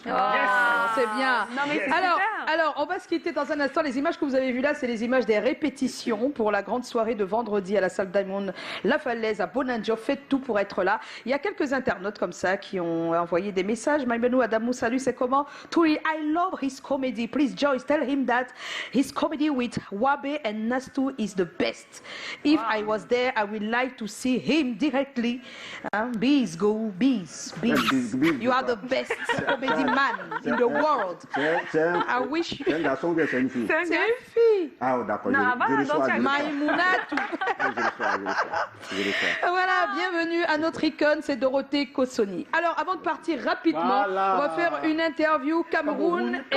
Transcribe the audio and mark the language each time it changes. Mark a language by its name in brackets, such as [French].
[French] Ah, c'est bien. Non, mais c'est alors, super. alors, on va se quitter dans un instant. Les images que vous avez vues là, c'est les images des répétitions pour la grande soirée de vendredi à la salle Diamond La Falaise à Bonanjo. Faites tout pour être là. Il y a quelques internautes comme ça qui ont envoyé des messages. Maïbenou Adamou, salut, c'est comment? [English] Turi, I love his comedy. Please, Joyce, tell him that his comedy with Wabe and Nastu is the best. If I was there, I would like to see him directly. Bees, go, bees, bees. Bees, You are the best comedy man in the world. [French] C'est un, [English] I wish [French] c'est un garçon ou bien c'est une fille? C'est une fille. Ah, d'accord. Non, je voilà, reçois, donc, je reçois. Maïmounatu. Je reçois. Voilà, bienvenue à notre icône, c'est Dorothée Kossoni. Alors, avant de partir rapidement, Voilà. on va faire une interview Cameroun et